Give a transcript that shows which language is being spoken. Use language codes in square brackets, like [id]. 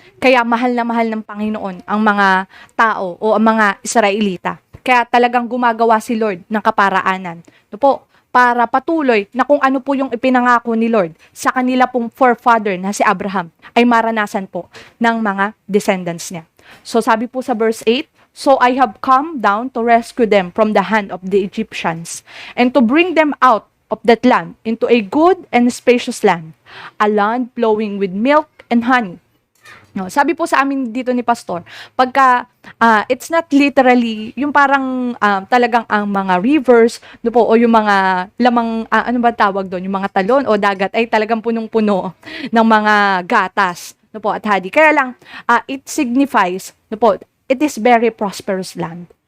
[tl] Kaya mahal na mahal ng Panginoon ang mga tao o ang mga Israelita. Kaya talagang gumagawa si Lord ng kaparaanan. No po, para patuloy na kung ano po yung ipinangako ni Lord sa kanila pong forefather na si Abraham ay maranasan po ng mga descendants niya. So sabi po sa [en] verse 8, So I have come down to rescue them from the hand of the Egyptians and to bring them out of that land into a good and spacious land, a land flowing with milk and honey. [tl] No, sabi po sa amin dito ni Pastor, pagka [en] it's not literally [tl] yung parang talagang ang mga rivers no po, o yung mga lamang ano ba tawag doon, yung mga talon o dagat ay talagang punong-puno ng mga gatas no po at hadi. Kaya lang [en] it signifies [tl] no po, [en] it is very prosperous land.